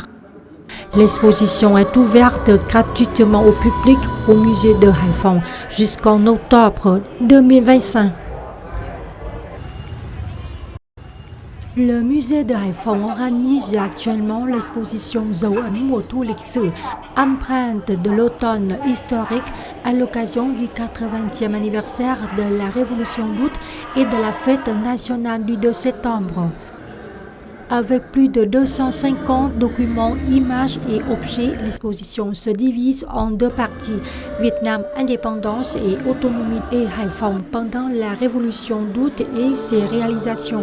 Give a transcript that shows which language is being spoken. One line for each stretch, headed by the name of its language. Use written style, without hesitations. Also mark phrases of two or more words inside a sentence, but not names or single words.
French: L'exposition est ouverte gratuitement au public au musée de Hải Phòng jusqu'en octobre 2025. Le musée de Hải Phòng organise actuellement l'exposition Dấu ấn mùa thu lịch sử, empreinte de l'automne historique à l'occasion du 80e anniversaire de la Révolution d'août et de la fête nationale du 2 septembre. Avec plus de 250 documents, images et objets, l'exposition se divise en 2 parties, Vietnam, indépendance et autonomie et Hải Phòng pendant la Révolution d'août et ses réalisations.